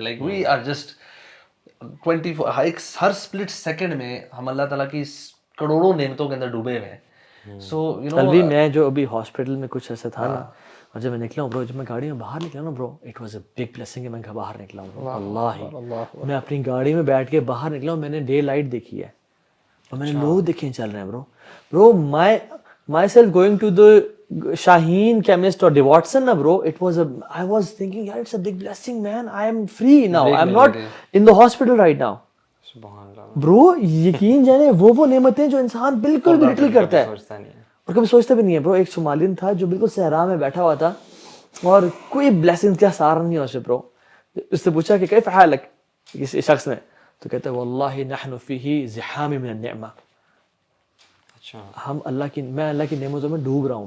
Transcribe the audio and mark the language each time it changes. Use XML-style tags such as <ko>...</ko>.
<en>like we are just 24</en> <ur>Hare split second میں ہم اللہ تعالیٰ کی کروڑوں نعمتوں کے اندر ڈوبے ہوئے ہیں.</ur> <en>so you know,</en> <ur>ابھی میں جو ابھی ہاسپٹل میں کچھ ایسا تھا نا, اور جب میں نکلا ہوں برو, جب میں گاڑی میں باہر نکلا نا برو,</ur> <en>it was a big blessing</en> <ur>کہ میں باہر نکلا ہوں برو. اللہ, میں اپنی گاڑی میں بیٹھ کے باہر نکلا ہوں, میں نے ڈے لائٹ دیکھی ہے, اور میں نے لوگ دیکھے چل رہے ہیں برو.</ur> <en>Myself going to the Shaheen chemist or Watson na bro, it was I was thinking yeah, it's a big blessing man, I am free now, I'm not in the hospital right now.</en> <ur>سبحان اللہ bro, یقین جانے وہ نعمتیں جو انسان بالکل بھی little کرتا ہے اور کبھی سوچتا بھی نہیں ہے. برو ایک صومالین تھا جو بالکل صحرا میں بیٹھا ہوا تھا اور کوئی بلیسنگ کا سہارا نہیں اسے. برو اس سے پوچھا کہ</ur> <ar>کیف حالک</ar> <ur>کسی شخص نے, تو کہتا ہے</ur> <ar>واللہ نحن فیہ زحام من النعمہ,</ar> <ur>ہم میں اللہ کی نعمتوں میں ڈوب رہا ہوں.</ur>